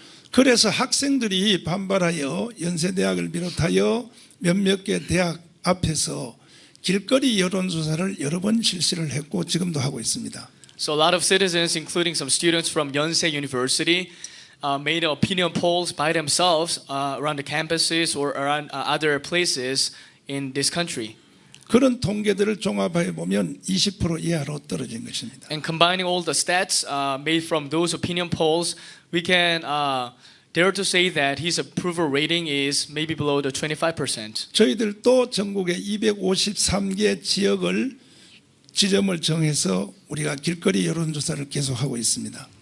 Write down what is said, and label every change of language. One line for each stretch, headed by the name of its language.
Korean: 그래서 학생들이 반발하여 연세대학을 비롯하여 몇몇 개 대학 앞에서 길거리 여론조사를 여러 번 실시를 했고 지금도 하고 있습니다.
English: So a lot of citizens, including some students from Yonsei University, made opinion polls by themselves around the campuses or around other places in this country.
Korean: 그런 통계들을 종합해 보면 20% 이하로 떨어진 것입니다.
English: And combining all the stats made from those opinion polls, we can dare to say that his approval rating is maybe below the 25%.
Korean: 저희들도 전국의 253개 지점을 정해서 우리가 길거리 여론조사를 계속하고 있습니다.